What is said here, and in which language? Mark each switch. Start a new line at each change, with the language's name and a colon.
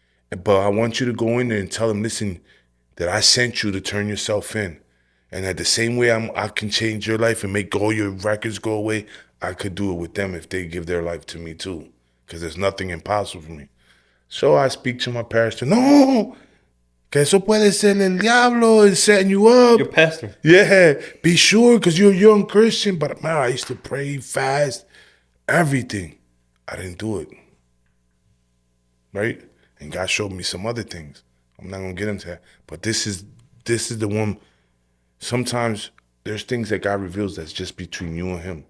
English: But I want you to go in there and tell them, listen, that I sent you to turn yourself in. And at the same way I can change your life and make all your records go away, I could do it with them if they give their life to me too. Because there's nothing impossible for me. So I speak to my pastor.
Spanish: No, que eso puede ser el diablo
English: and setting you up. Your pastor. Yeah, be sure because you're a young Christian. But man, I used to pray, fast, everything. I didn't do it. Right? And God showed me some other things. I'm not gonna get into that. But this is the one. Sometimes there's things that God reveals that's just between you and him.